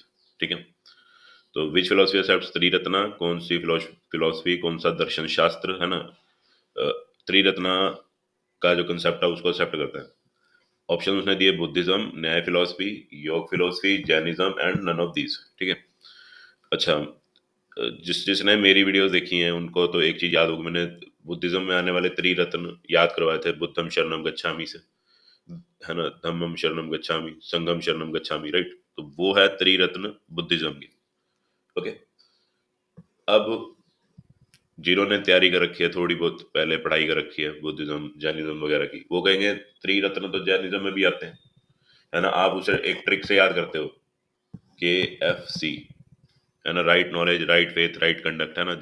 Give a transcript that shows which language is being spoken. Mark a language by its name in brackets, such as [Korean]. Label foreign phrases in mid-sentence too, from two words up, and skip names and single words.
[Hindi] ठीक है, तो [English] which philosophy accepts [Hindi] त्रिरत्न, कौन सी फिलोसफी, कौन सा दर्शन शास्त्र है ना, अ, त्रिरत्न का जो कंसेप्ट है उसको एक्सेप्ट करता है? ऑप्शन उसने दिए बुद्धिज्म, न्याय फिलोसफी, योग फिलोसफी, जैनिज्म [English] and none of these. [Hindi] ठीक है, अच्छा, जिसने मेरी वीडियोस देखी हैं उनको तो एक चीज याद होगी, मैंने बुद्धिज्म में आने वाले त्रिरत्न याद करवाए थे, [Pali] बुद्धम शरणम गच्छामि [Hindi] से, है ना, [Pali] धम्मम शरणम गच्छामि, संघम शरणम गच्छामि, [Hindi] राइट? तो वो है त्रिरत्न बुद्धिज्म की। ओके, अब जिन्होंने तैयारी कर रखी है, थोड़ी बहुत पहले पढ़ाई कर रखी है बुद्धिज्म जैनिज्म वगैरह की, वो कहेंगे त्रिरत्न तो जैनिज्म में भी आते हैं, है ना? आप उसे एक ट्रिक से याद करते हो, KFC, है ना, [English] right knowledge, right faith, right conduct, [Hindi] है ना?